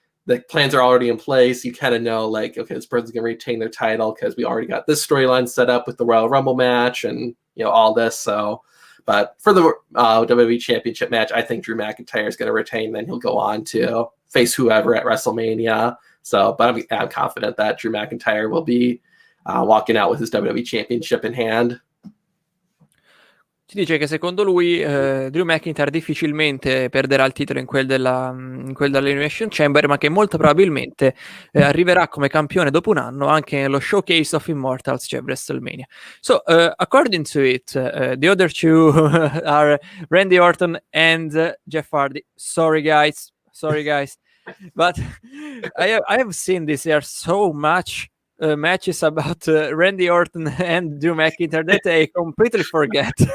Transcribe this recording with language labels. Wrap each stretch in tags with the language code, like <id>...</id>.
<en>the plans are already in place. You kind of know, like, okay, this person's going to retain their title because we already got this storyline set up with the Royal Rumble match and, you know, all this. So, but for the WWE Championship match, I think Drew McIntyre is going to retain. Then he'll go on to face whoever at WrestleMania. So, but I'm confident that Drew McIntyre will be walking out with his WWE Championship in hand.</en> <it>Ci dice che secondo lui Drew McIntyre difficilmente perderà il titolo in quel dell'Elimination Chamber, ma che molto probabilmente arriverà come campione dopo un anno anche nello Showcase of Immortals, cioè WrestleMania.</it> <en>So, according to it, the other two are Randy Orton and Jeff Hardy. Sorry guys, but I have seen this. There are so much matches about Randy Orton and Drew McIntyre that I completely forget.</en>